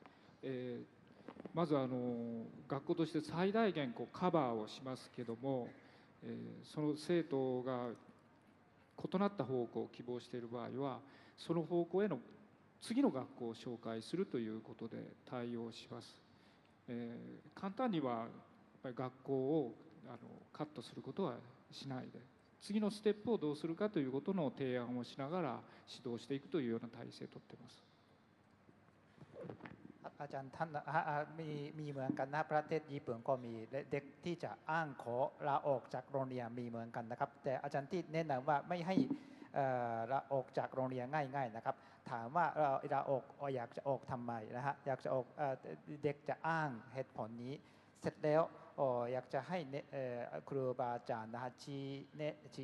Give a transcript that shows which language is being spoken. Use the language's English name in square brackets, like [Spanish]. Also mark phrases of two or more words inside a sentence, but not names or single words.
[Japanese] まず学校として最大限カバーをしますけども、その生徒が異なった方向を希望している場合はその方向への次の学校を紹介するということで対応します。簡単にはやっぱり学校をカットすることはしないで、次のステップをどうするかということの提案をしながら指導していくというような体制をとっています。 [Thai] อาจารย์ท่านมีเหมือนกันนะประเทศญี่ปุ่นก็มีเด็กที่จะอ้างขอลาออกจากโรงเรียนมีเหมือนกันนะครับแต่อาจารย์ที่แนะนำว่าไม่ให้ลาออกจากโรงเรียนง่ายๆนะครับถามว่า ลาออกอยากจะออกทำไมนะฮะอยากจะออกเด็กจะอ้างเหตุผลนี้เสร็จแล้วอยากจะให้ครูบาอาจารย์นะฮะชี้